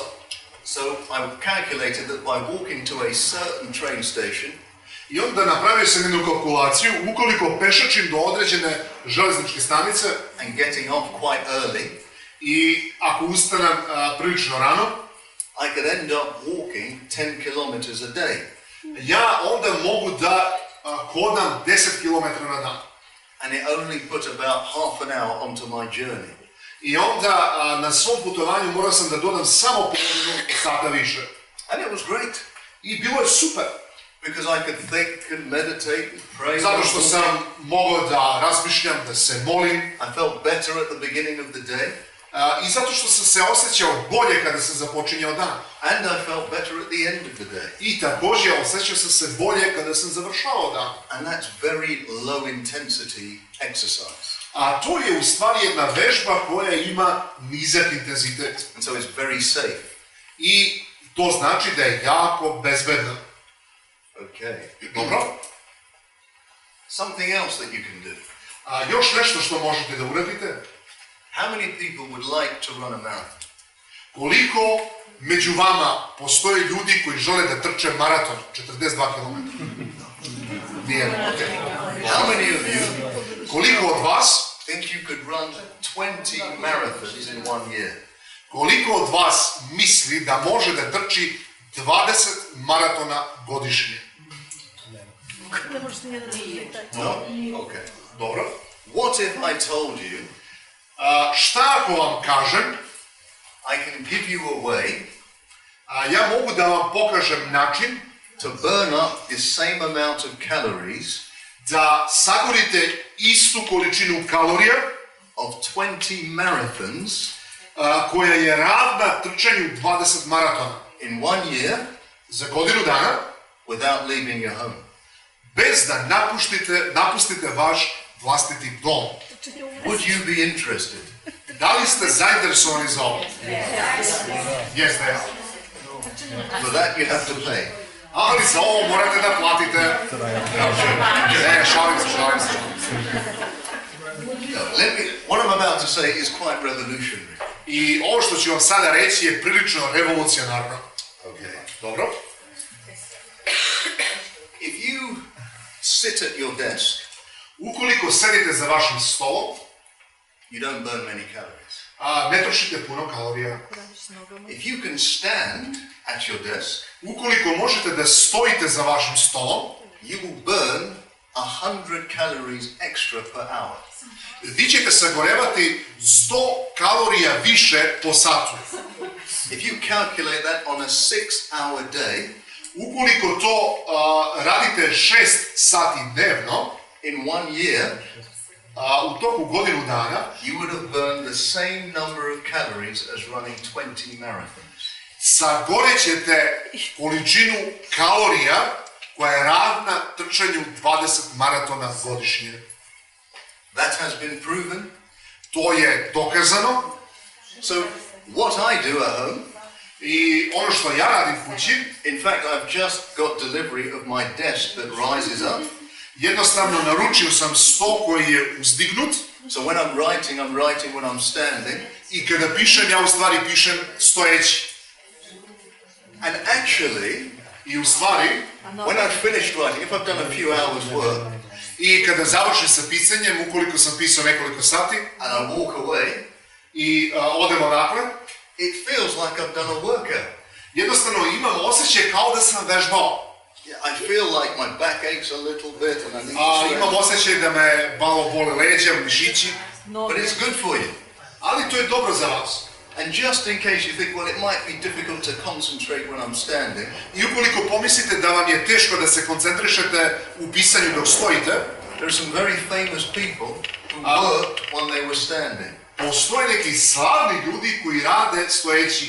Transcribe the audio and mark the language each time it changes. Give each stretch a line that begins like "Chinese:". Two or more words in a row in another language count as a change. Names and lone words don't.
English: So I calculated that by walking to a certain train station,
Serbian: I onda napravio sam jednu kalkulaciju, ukoliko pešačim do određene železničke stanice
English: and getting off quite early,
Serbian: I ako ustanem prilično rano,
English: I could end up walking 10 kilometers a day.
Serbian: ja onda mogu da hodam 10 km na dan.
English: And it only put about half an hour onto my journey.
Serbian: I onda na svom putovanju morao sam da dodam samo polovinu sata više.
English: And it was great.
Serbian: I bilo je super.
English: Because I could think and meditate and pray.
Serbian: Zato što sam mogao da razmišljam, da se molim.
English: I felt better at the beginning of the day.
Serbian: I zato što sam se osjećao bolje kada sam započinjao dan.
English: And I felt better at the end of the day.
Serbian: I također osjećao sam se bolje kada sam završao dan.
English: And that's very low intensity exercise.
Serbian: A to je u stvari jedna vežba koja ima nizak intenzitet.
English: And so it's very safe.
Serbian: I to znači da je jako bezbedno.
English: Okay.
Serbian: Dobro?
English: Something else that you can do.
Serbian: Još nešto što možete da uradite.
English: How many people would like to run a marathon?
Serbian: Koliko među vama postoje ljudi koji žele da trče maraton 42 km? Nijedno.
English: How many of you
Serbian: Koliko od vas,
English: think you could run 20 marathons in 1 year?
Serbian: koliko od vas misli da može da trči 20 maratona godišnje?
English: No? Okay.
Serbian: Dobro.
English: What if I told you
Serbian: Šta ako vam kažem,
English: I can give you a way
Serbian: ja mogu da vam pokažem način
English: to burn up the same amount of calories
Serbian: da sagorite istu količinu kalorija
English: of 20 marathons
Serbian: koja je ravna trčanju 20 maratona
English: in 1 year
Serbian: za godinu dana
English: without leaving your home?
Serbian: bez da napustite vaš vlastiti dom.
English: Would you be interested?
Serbian: Da li ste zainteresovani za ovo? Jeste.
English: For that you have to pay.
Serbian: Ali za ovo morate da platite. Ne, šalim se.
English: No, what I'm about to say is quite revolutionary.
Serbian: I ovo što ću vam sada reći je prilično revolucionarno.
English: Okay.
Serbian: Dobro?
English: If you sit at your desk,
Serbian: Ukoliko sedite za vašim stolom,
English: you don't burn many calories.
Serbian: ne trošite puno kalorija.
English: If you can stand at your desk,
Serbian: Ukoliko možete da stojite za vašim stolom,
English: you will burn 100 calories extra per hour.
Serbian: vi ćete sagorevati 100 kalorija više po satu.
English: If you calculate that on a 6-hour day,
Serbian: Ukoliko to radite 6 sati dnevno,
English: in 1 year,
Serbian: u toku godinu dana,
English: you would have burned the same number of calories as running 20 marathons.
Serbian: sagorećete količinu kalorija koja je ravna trčanju 20 maratona godišnje.
English: That has been proven.
Serbian: To je dokazano.
English: So, what I do at home,
Serbian: I ono što ja radim kući,
English: in fact, I've just got delivery of my desk that rises up.
Serbian: jednostavno naručio sam sto koji je uzdignut.
English: So when I'm writing when I'm standing.
Serbian: I kada pišem, ja u stvari pišem stojeći.
English: And actually,
Serbian: I u stvari,
English: when I've finished writing, if I've done a few hours work,
Serbian: i kada završim sa pisanjem, ukoliko sam pisao nekoliko sati,
English: and I walk away,
Serbian: i odem odakle,
English: it feels like I've done a workout.
Serbian: jednostavno imam osjećaj kao da sam vežbao.
English: I feel like my back aches a little bit and I need to stretch.
Serbian: Imam osjećaj da me malo bole leđa, mišići,
English: But it's good for you.
Serbian: ali to je dobro za vas.
English: And just in case you think, well, it might be difficult to concentrate when I'm standing,
Serbian: I ukoliko pomislite da vam je teško da se koncentrišete u pisanju dok stojite,
English: there are some very famous people who worked when they were standing.
Serbian: postoje neki slavni ljudi koji rade stojeći.